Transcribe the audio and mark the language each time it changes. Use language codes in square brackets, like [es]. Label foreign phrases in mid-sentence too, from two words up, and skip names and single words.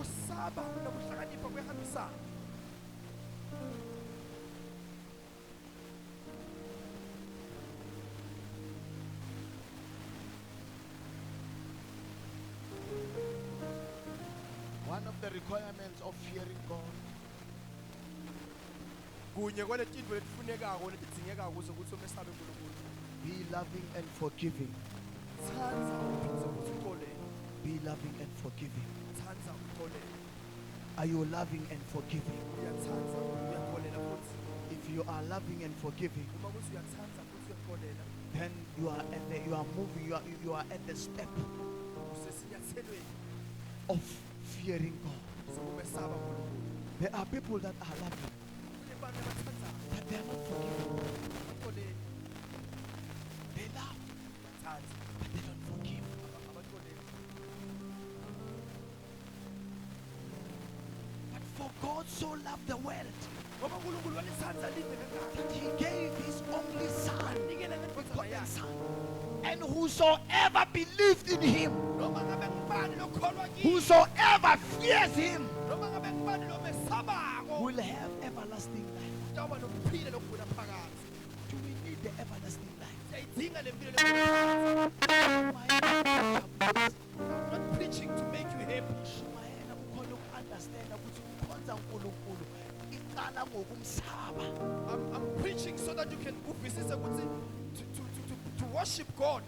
[en] One of the requirements of fearing God [ss] kunye kwaletinto letifunekako letidzingekako ukuze ukuthi umesabe uNkulunkulu. [en] be loving and forgiving. [ss] Thanda uphindze futhi uxolele. [en] Be loving and forgiving. [ss] Thanda uxolele. [en] Are you loving and forgiving? [ss] Uyathanda uyaxolela futhi. [en] If you are loving and forgiving, [ss] Uma kuthi uyathanda futhi uyaxolela, [en] then you are moving, you are at the step [ss] usesinyathelweni [en] of fearing God. [ss] sokumesaba uNkulunkulu. [en] There are people that are loving, [ss] Kunebantu abathandayo [en] but they are not forgiving. [ss] abaxoleli, [en] They love, [ss] bathanda, [en] but they don't forgive. [ss] abaxoleli. [en] But for God so loved the world [ss] Ngoba uNkulunkulu walithanda live kangaka [en] that He gave His only Son, [ss] anikele ngendodana [en] begotten [ss] yakhe. [en] Son, and whosoever believed in Him, [ss] Noma ngabe ngubani lokholwa kiye, [en] whosoever fears Him, [ss] noma ngabe ngubani lomesabako, [en] will have everlasting life. [ss] utawuba nokuphila lokukhula phakathi. [en] Do we need the everlasting life? I'm not preaching to make you happy. I'm preaching so that you can to worship God.